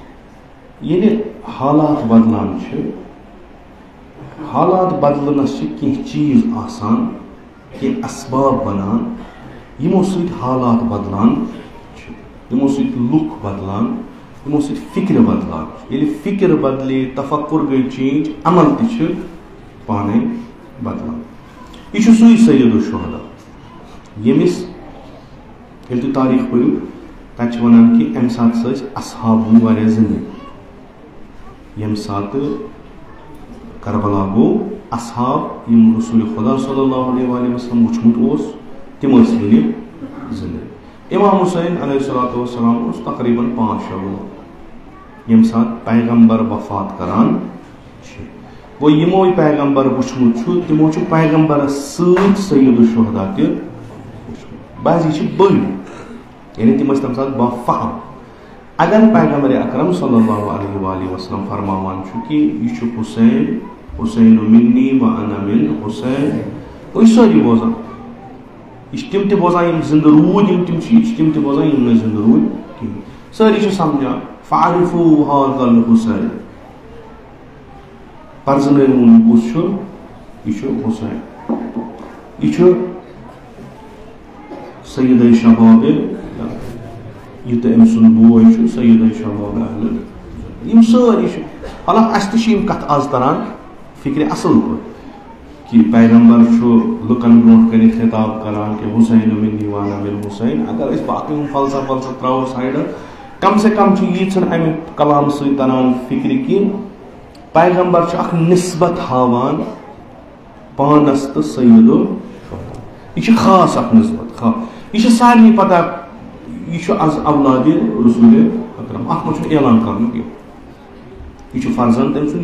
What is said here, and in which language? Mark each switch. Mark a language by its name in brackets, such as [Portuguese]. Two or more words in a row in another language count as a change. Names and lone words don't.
[Kashmiri] ییٚلہِ حالات بدلان چھِ حالات بدلنس چھِ کینٛہہ چیٖز آسان کینٛہہ اسباب بنان یِمو سۭتۍ حالات بدلان چھِ یِمو سۭتۍ لُکھ بدلان یِمو سۭتۍ فِکرِ بدلان چھِ ییٚلہِ فِکر بدلے تفکُر گٔے چینج عمل تہِ چھِ پانے بدلان یہِ چھُ سُے سید الشہدا ییٚمِس ییٚلہِ تُہۍ تاریٖخ پٔرِو تَتہِ چھِ وَنان کہِ اَمہِ ساتہٕ ہسا ٲسۍ اصحاب روٗدۍ واریاہ زِندٕ ییٚمہِ ساتہٕ کربلا گوٚو اصحاب یِم رسول خدا [Arabic] صلی اللہ علیہ وآلہ وسلم [Kashmiri] وٕچھمُت اوس تِم ٲسۍ وٕنہِ زِندٕ امام حُسین [Arabic] علیہ الصلوۃ والسلام [Kashmiri] اوس تقریٖباً 5-6 وُہُر ییٚمہِ ساتہٕ پیغمبر وفات کران چھِ گوٚو یِمو پیغمبر وٕچھمُت چھُ تِمو چھُ پیغمبرس سۭتۍ سید الشہدا تہِ وٕچھمُت بعض یہِ چھِ بٔڑۍ یعنی تِم ٲسۍ تَمہِ ساتہٕ بافہم اگر پیغمبر اکرم [Arabic] صلی اللہ علیہ وآلہ وسلم [Kashmiri] فرماوان چھُ کہِ یہِ چھُ [Arabic] حُسین منی و انا من حُسین [Kashmiri] أسۍ سٲری بوزان یہ تم تہ بوزان یم زندہ روٗدۍ یم تم تم تہ بوزان یم نہ زندہ روٗدۍ کِہیٖنۍ سٲری چھِ سمجھان [Arabic] فعرفوا هذا الحسین [Kashmiri] پرزنٲوُن یہِ کُس چھُ یہ چھُ حسین یہ چھُ سیدِ شباب یہ تو أمۍ سُنٛد بوے چھُ سیدِ شباب اہل یم سٲری چھِ حالانکہ اَسہِ تہِ چھِ یم کتھ آز تران فکرِ اصل پٲٹھۍ کہ پیغمبر چھُ لُکن برونٛٹھ کَنہِ خطاب کران کہ [Arabic] حسین منی وانا من حسین [Kashmiri] اگر أسۍ باقٕے ہُم فلسفہ تراوو سایڈٕ [Urdu] کم سے کم [Kashmiri] چھُ ییٖژن امہِ کلام سۭتۍ تران فکرِ کہ پیغمبر چھُ اکھ نسبت ہاوان پانس تہٕ سیدو یہ چھُ خاص اکھ نسبت خاص یہ چھُ سارنٕے پتہ یہ چھُ از اولادِ رسول اکرم اتھ منٛز چھُنہٕ اعلان کرنُک کینٛہہ یہ چھُ فرزند تٔمۍ سُنٛد